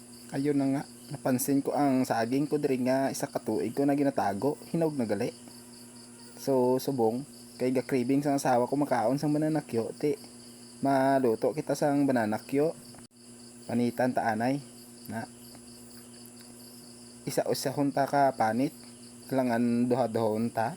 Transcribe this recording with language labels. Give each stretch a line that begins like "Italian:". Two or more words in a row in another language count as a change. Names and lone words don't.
Hiligaynon: Ayun na nga, napansin ko ang saging ko diri nga isa ka tuig ko na ginatago, hinog na gali. So subong, kay ga craving sang asawa ko makaon sang bananakyo, ti maluto kita sang bananakyo. Panitan ta anay na isa usahon ta ka panit, langan duha-duhon ta.